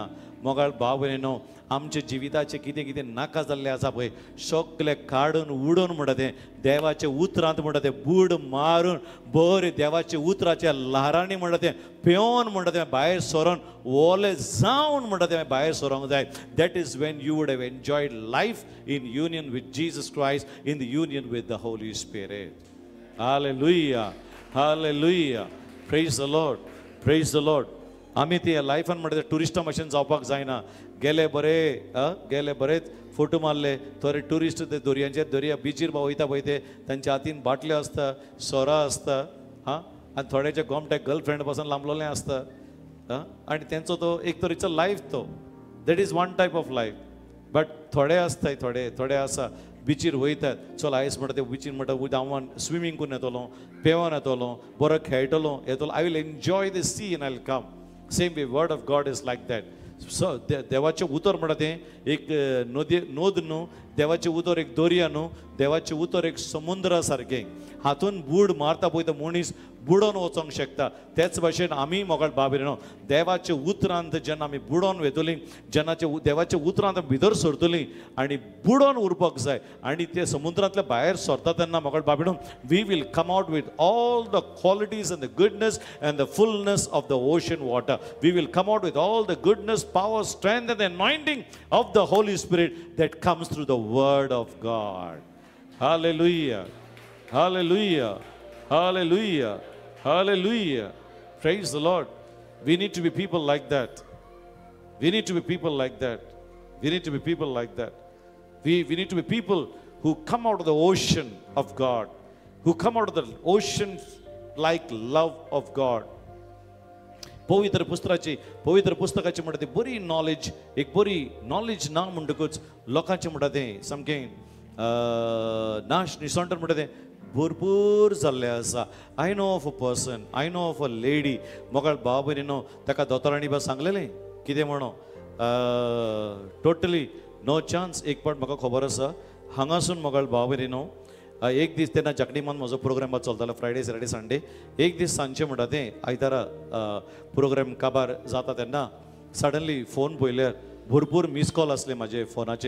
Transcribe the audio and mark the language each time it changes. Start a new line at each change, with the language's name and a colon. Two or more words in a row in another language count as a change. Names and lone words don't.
Konkani: मोगाळ भाव भयणीनो, आमच्या जिविताचें कितें कितें नाका जाल्लें आसा पळय, सगळें काडून उडोवन म्हणटा तें देवाच्या उतरांत म्हणटा तें बूड मारून बरें देवाच्या उतराच्या ल्हारांनी म्हणटा तें पेंवन म्हणटा तें भायर सरोन ओलें जावन म्हणटा तें भायर सरोंक जाय.
English: That is when you would have enjoyed life in union with Jesus Christ, in the union with the Holy Spirit. Hallelujah, hallelujah. Praise the Lord, praise the Lord.
Konkani: आमी ती लायफान म्हणटा तें टुरिस्टा भशेन जावपाक जायना. गेले बरेच फोटो मारले, थोडे टुरिस्ट ते दर्या बिचीर वयता पळय ते तांच्या हातीन बाटल्यो आसता, सोरां आसता, आनी थोड्याच्या गोमट्याक गर्लफ्रेंड पासून लांबलोलें आसता, आनी तेंचो तो एक तरेचो लायफ तो.
English: That is one type of life.
Konkani: बट थोडे आसताय, थोडे आसा बिचीर वयतात, चल आयज म्हणटा ते बिचीर म्हणटा हांव स्विमींग करून येतलो, पेंवन येतलो, बरो खेळटलो येतलो,
English: I will enjoy the sea in I will come. Same way word of God is like that.
Konkani: सो देवाचें उतर म्हणटा तें एक नोद न्हू, देवाचें उतर एक दर्या न्हू, देवाचें उतर एक समुद्रा सारकें. हातून बूड मारता पळय तो मनीस बुडोवन वचोंक शकता. तेच भशेन आमी मोगाळ बाबरेनो देवाच्या उतरांत जेन्ना आमी बुडोवन वेतलीं, जेन्ना देवाच्या उतरांत भितर सरतलीं आनी बुडोवन उरपाक जाय, आनी ते समुद्रांतल्या भायर सरता तेन्ना मोगाळ बाबरेनो
English: we will come out with all the qualities and the goodness and the fullness of the ocean water. we will come out with all the goodness, power, strength and the anointing of the Holy Spirit that comes through the word of God. Hallelujah, hallelujah, hallelujah, hallelujah. Praise the Lord. We need to be people like that. We need to be people like that. We need to be people like that. We need to be people who come out of the ocean of God, who come out of the ocean like love of God.
Konkani: पवित्र पुस्तकाची म्हणटा ती बरी नॉलेज, एक बरी नॉलेज ना म्हणटकूच लोकांचें म्हणटा तें सामकें नाश निसंतर म्हणटा तें भरपूर जाल्लें आसा.
English: I know of a person, I know of a lady,
Konkani: मोगाळ भाव भयणीनो, ताका दोतोरांनी बा सांगलेलें कितें म्हणो,
English: totally no chance.
Konkani: एक पावट म्हाका खबर आसा, हांगासून मोगाळ भाव भयणीनो, एक दीस तेन्ना जगडीमान म्हजो प्रोग्राम चलतालो
English: Friday Saturday Sunday.
Konkani: एक दीस सांजचें म्हणटा तें आयतारा प्रोग्राम काबार जाता तेन्ना सडनली फोन पळयल्यार भरपूर
English: miss call
Konkani: आसले म्हाजे फोनाचेर.